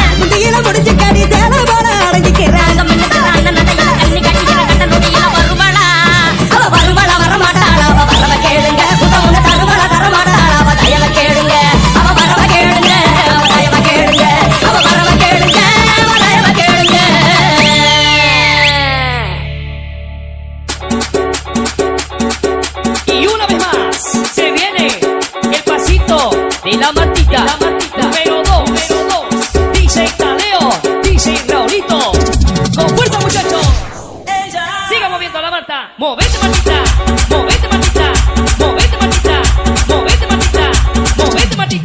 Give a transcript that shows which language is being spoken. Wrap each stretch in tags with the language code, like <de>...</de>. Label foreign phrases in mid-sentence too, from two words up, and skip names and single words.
<ta>முந்தியில முடிஞ்சு கடி சேல போல அடங்கிக்கிறேன் அங்கம் மின்னுகிற அண்ணன் நடையில கண்ணி கட்டிக்கிற கட்ட நொடியில வருவாளா அவ வருவாளா வர மாட்டாளா அவ வரவ கேளுங்க முட்டை ஒண்ணு தருவாளா தர மாட்டாளா அவ தயவ கேளுங்க அவ வரவ கேளுங்க அவ தயவ கேளுங்க அவ வரவ கேளுங்க அவ தயவ கேளுங்க.</ta> <es>Y una vez más se viene el pasito de la Martita, número 2, DJ Tadeo, DJ Raulito. Con fuerza muchachos, siga moviendo la Marta, movete Martita, movete Martita, movete Martita, movete Martita, movete Martita.</es>